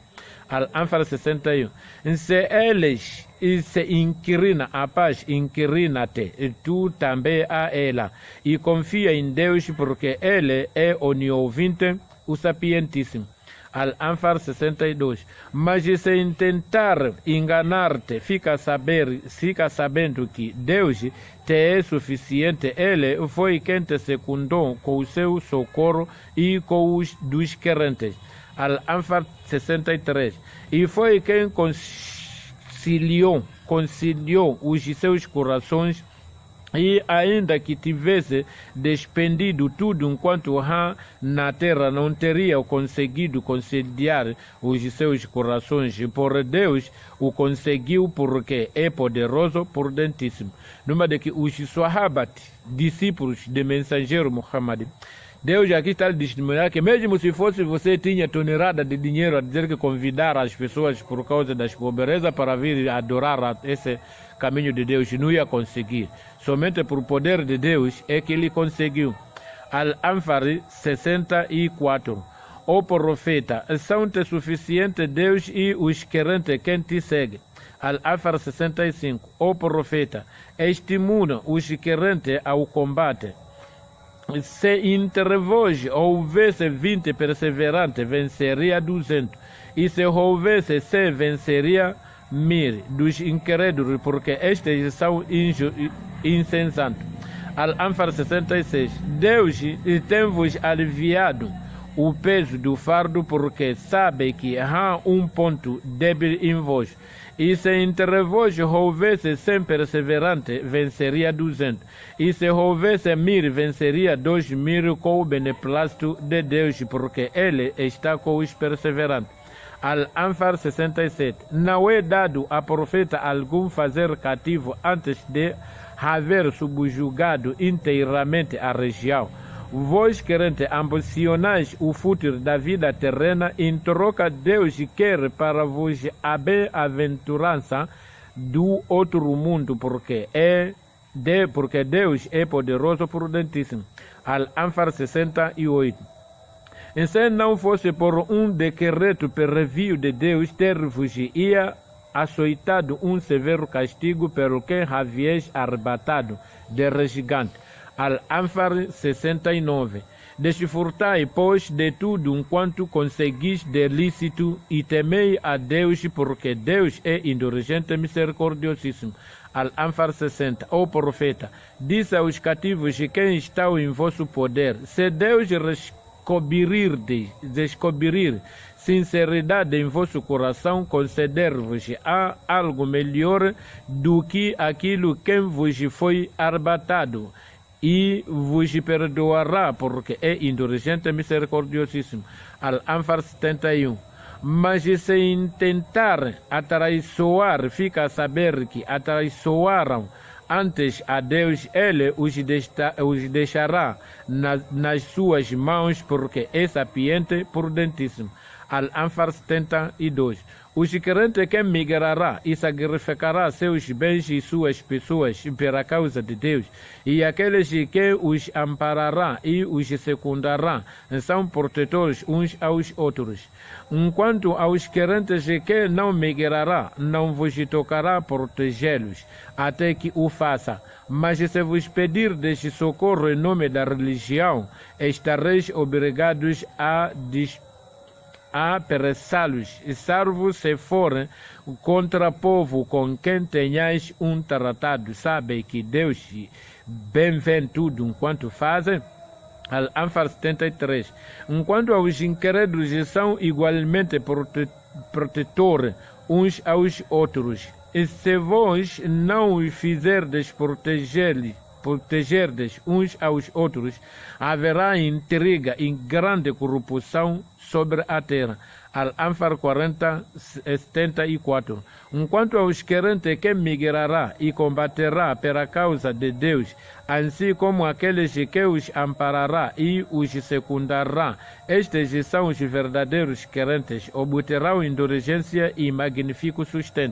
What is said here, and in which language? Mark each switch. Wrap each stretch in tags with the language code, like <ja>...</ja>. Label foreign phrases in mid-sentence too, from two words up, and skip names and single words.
<pt>Al-Anfal 61. Se eles se inclina a paz, inclina-te tu também a ela, e confia em Deus, porque Ele é oniovinte, o sapientíssimo. Al-Anfal 62. Mas se intentar enganar-te, fica sabendo que Deus te é suficiente. Ele foi quem te secundou com o seu socorro e com os dos crentes. Al-Anfal 63. E foi quem conciliou os seus corações, e ainda que tivesse despendido tudo enquanto há na terra, não teria conseguido conciliar os seus corações. Por Deus o conseguiu, porque é poderoso, prudentíssimo. Numa de que os Sahabat, discípulos do mensageiro Muhammad, Deus aqui está a testemunhar que mesmo se fosse você tinha tonelada de dinheiro a dizer que convidar as pessoas por causa das pobrezas para vir adorar esse caminho de Deus, não ia conseguir. Somente por poder de Deus é que ele conseguiu. Al-Anfal 64. Ó profeta, são-te suficiente Deus e os crentes quem te segue. Al-Anfal 65. Ó profeta, estimula os crentes ao combate. Se entre vós houvesse 20 perseverantes, venceria 200. E se houvesse 100, venceria 1000 dos incrédulos, porque estes são insensatos. Al-Anfal 66. Deus tem-vos aliviado o peso do fardo, porque sabe que há um ponto débil em vós. E se entre vós houvesse 100 perseverantes, venceria 200. E se houvesse 1000, venceria 2000 com o beneplácito de Deus, porque Ele está com os perseverantes. Al-Anfal 67. Não é dado a profeta algum fazer cativo antes de haver subjugado inteiramente a região. Vós, crentes, ambicionais o futuro da vida terrena, em troca Deus quer para vos a bem-aventurança do outro mundo, porque Deus é poderoso, prudentíssimo. Al-Anfal 68. E se não fosse por um decreto prévio de Deus, ter-vos-ia açoitado um severo castigo pelo que havíeis arrebatado de regigante. Al-Anfal 69. Desfrutai, pois, de tudo enquanto conseguis de lícito e temei a Deus, porque Deus é indulgente e misericordiosíssimo. Al-Anfal 60. Ó profeta, diz aos cativos quem está em vosso poder, se Deus descobrir sinceridade em vosso coração, conceder-vos algo melhor do que aquilo que vos foi arrebatado, e vos perdoará, porque é indulgente e misericordiosíssimo. Al-Anfal 71. Mas se intentar atraiçoar, fica a saber que atraiçoaram antes a Deus, ele os deixará nas suas mãos, porque é sapiente, prudentíssimo. Al-Anfal 72. Os crentes que migrará e sacrificará seus bens e suas pessoas pela causa de Deus, e aqueles que os amparará e os secundará, são protetores uns aos outros. Enquanto aos crentes que não migrará, não vos tocará protegê-los, até que o faça. Mas se vos pedirdes socorro em nome da religião, estareis obrigados a apressá-los, salvo se for contra povo com quem tenhais um tratado. Sabe que Deus bem vê tudo enquanto fazem. Al-Anfal 73. Enquanto aos incrédulos são igualmente protetores uns aos outros, e se vós não os fizerdes protegerdes uns aos outros, haverá intriga e grande corrupção sobre a terra. Al-Anfal 40, 74. Enquanto aos crentes que migrará e combaterá pela causa de Deus, assim como aqueles que os amparará e os secundará, estes são os verdadeiros crentes, obterão indulgência e magnífico sustento.</pt>